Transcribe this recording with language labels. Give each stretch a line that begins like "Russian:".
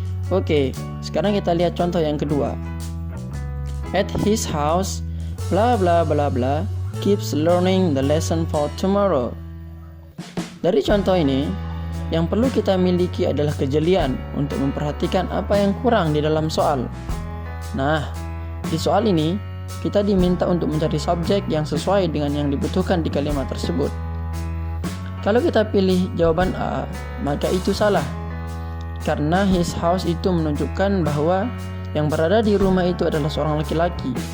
Indonesian: Oke, sekarang kita lihat contoh yang kedua.
English: At his house, bla bla bla bla, keeps learning the lesson for tomorrow.
Indonesian: Dari contoh ini, yang perlu kita miliki adalah kejelian untuk memperhatikan apa yang kurang di dalam soal. Nah, di soal ini, kita diminta untuk mencari subjek yang sesuai dengan yang dibutuhkan di kalimat tersebut. Kalau kita pilih jawaban A, maka itu salah. Karena his house itu menunjukkan bahwa yang berada di rumah itu adalah seorang laki-laki.